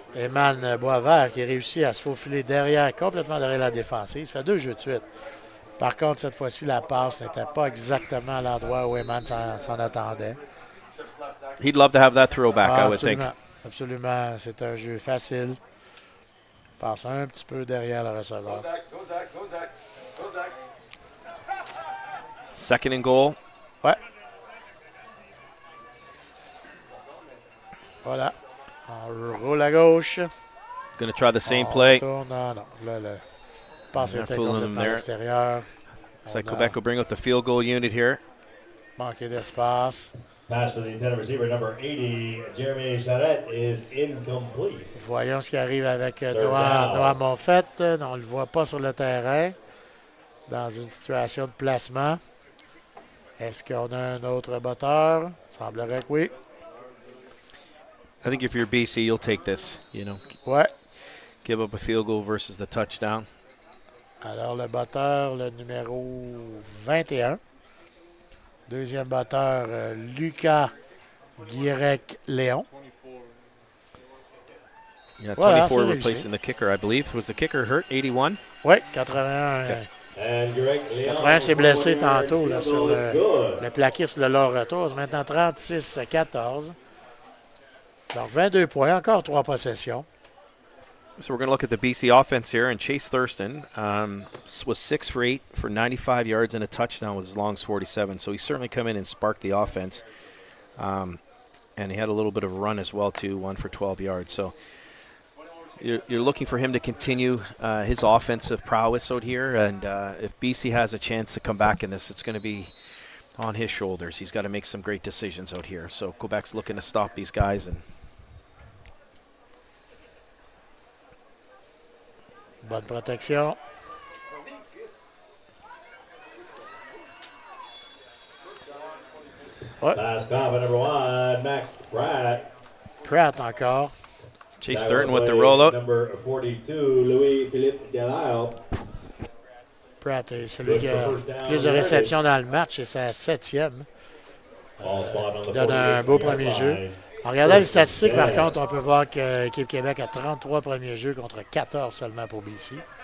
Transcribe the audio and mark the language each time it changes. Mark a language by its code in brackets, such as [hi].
[fr] Eman Boisvert qui réussit à se faufiler derrière, complètement derrière la défensive. Ça fait 2 jeux de suite. Par contre, cette fois-ci, la passe n'était pas exactement à l'endroit où Eman s'en attendait. [en] He'd love to have that throwback, I would think. [fr] Absolument. C'est un jeu facile. Passe un petit peu derrière le receveur. [en] Second and goal. [fr] Ouais. Voilà. On roule à gauche. [en] Going to try the same play. [fr] Non. Là, le passe était complètement à l'extérieur. [en] Looks like Quebec will bring out the field goal unit here. [fr] Manqué d'espace. [en] Pass for the intended receiver, number 80, Jeremy Charette, is incomplete. [fr] Voyons ce qui arrive avec Noah Monfette. On ne le voit pas sur le terrain. Dans une situation de placement. Est-ce qu'on a un autre batteur? Il semblerait que oui. [en] I think if you're BC, you'll take this, you know. [fr] Ouais. [en] Give up a field goal versus the touchdown. [fr] Alors, le batteur, le numéro 21. Deuxième batteur, Lucas Guirec-Léon. [en] Yeah, 24 replacing the kicker, I believe. Was the kicker hurt? 81? [fr] Oui, 81. Okay. 81 s'est blessé tantôt là, sur le plaqué sur le long retour. C'est maintenant 36-14. Donc, 22 points, encore 3 possessions. [en] So we're going to look at the BC offense here, and Chase Thurston was 6 for 8 for 95 yards and a touchdown with his longs 47. So he certainly come in and sparked the offense. And he had a little bit of a run as well, too, 1 for 12 yards. So you're looking for him to continue his offensive prowess out here. And if BC has a chance to come back in this, it's going to be on his shoulders. He's got to make some great decisions out here. So Quebec's looking to stop these guys. And [fr] bonne protection. Ouais. [en] Last comment, number 1, Max Pratt. [fr] Pratt encore. [en] Chase Thurton with the rollout. Number 42, Louis-Philippe Delisle. [fr] Pratt est celui qui a plus de réceptions dans le match. C'est sa 7e. Il donne un beau premier jeu. En regardant les statistiques, par contre, on peut voir que l'équipe Québec a 33 premiers jeux contre 14 seulement pour BC.